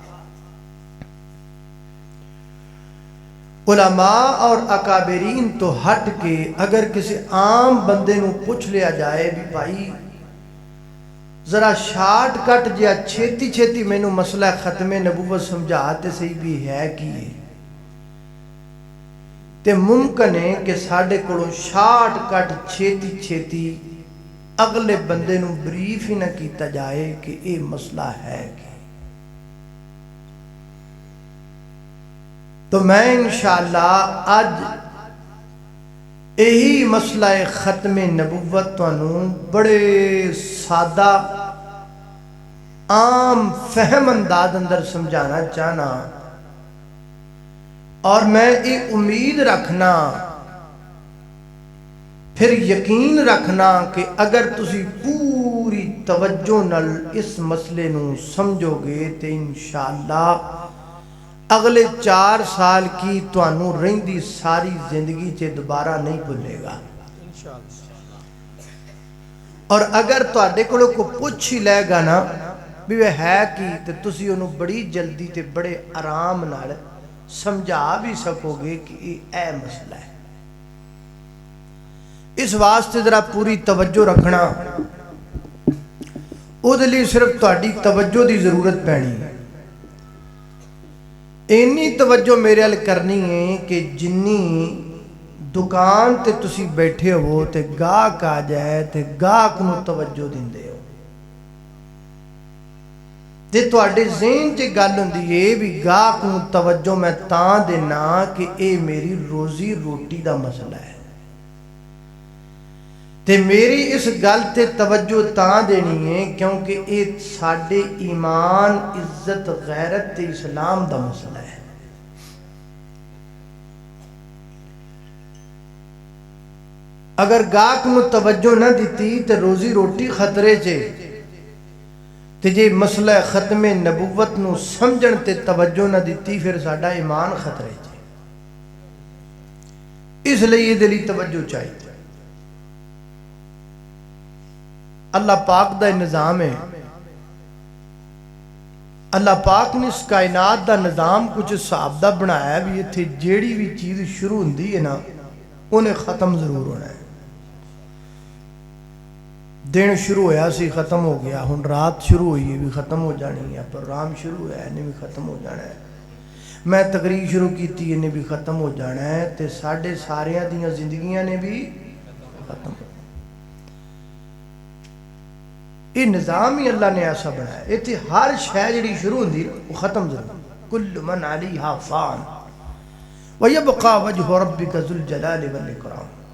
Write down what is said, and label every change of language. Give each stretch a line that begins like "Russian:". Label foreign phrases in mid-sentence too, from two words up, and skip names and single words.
Punjabi: علماء اور اکابرین تو ہٹ کے اگر کسی عام بندے نو پوچھ لیا جائے بھی بھائی ذرا شارٹ کٹ جیا چھیتی چھیتی میں نو مسئلہ ختم نبوت سمجھاتے صحیح بھی ہے کیے، تے ممکن ہے کہ ساڑھے کڑوں شارٹ کٹ چھیتی چھیتی اگلے بندے نو بریف ہی نہ کیتا جائے کہ اے مسئلہ ہے کہ۔ تو میں انشاءاللہ آج یہی مسئلہ ختم نبوت تانوں بڑے سادہ عام فہم انداز اندر سمجھانا چاہنا، اور میں یہ امید رکھنا پھر یقین رکھنا کہ اگر تسی پوری توجہ نال اس مسئلے نو سمجھو گے تو انشاءاللہ اگلے 4 سال کی تانوں رہندی ساری زندگی چے دوبارہ نہیں بھولے گا۔ اور اگر تواڈے کولوں کو پوچھ ہی لے گا نا بھی وہ ہے کی، تے تسی انہوں بڑی جلدی تے بڑے آرام نال سمجھا بھی سکو گے کہ یہ اے مسئلہ ہے۔ اس واسطے ذرا پوری توجہ رکھنا، او دے لیے صرف تواڈی توجہ دی ضرورت پینی ہے۔ اینی توجہ میرے ال کرنی ہے کہ جنی دکان تے تسی بیٹھے ہو تے گاہک آ جائے تے گاہک نو توجہ دیندے ہو، تے تواڈے ذہن چ گل ہوندی ہے بھی گاہک نو توجہ میں تاں دینا کہ اے میری روزی روٹی دا مسئلہ ہے، تے میری اس گل تے توجہ تاں دینی ہے کیونکہ اے ساڈے ایمان عزت غیرت تے اسلام دا مسئلہ ہے۔ اگر گاہک نو توجہ نہ دیتی تے روزی روٹی خطرے چے تے جے مسئلہ ختم نبوت نو سمجھن تے توجہ نہ دیتی پھر ساڈا ایمان خطرے چے.
Urdu: اس لیے دلی توجہ چاہیے.
Punjabi: اللہ پاک دا نظام ہے. اللہ پاک نے اس کائنات دا نظام کچھ حساب دا بنایا بھی اتھے جیڑی بھی چیز شروع ہوندی ہے نا انہیں ختم ضرور ہونا ہے. دن شروع ہویا سی ختم ہو گیا, ہن رات شروع ہوئی ہے بھی ختم ہو جانی ہے, پروگرام شروع ہوا ہے انہیں بھی ختم ہو جانا ہے, میں تقریر شروع کیتی انہیں بھی ختم ہو جانا ہے, تے ساڑھے ساریاں دیاں زندگیاں نے بھی ختم ہو.
Urdu: یہ نظام ہی اللہ نے ایسا بنایا.
Punjabi: اتنے ہر شے جڑی شروع ہوندی وہ ختم ضرور.
Arabic: کل من علیہا فان ویبقى وجہ ربک ذو الجلال والاکرام.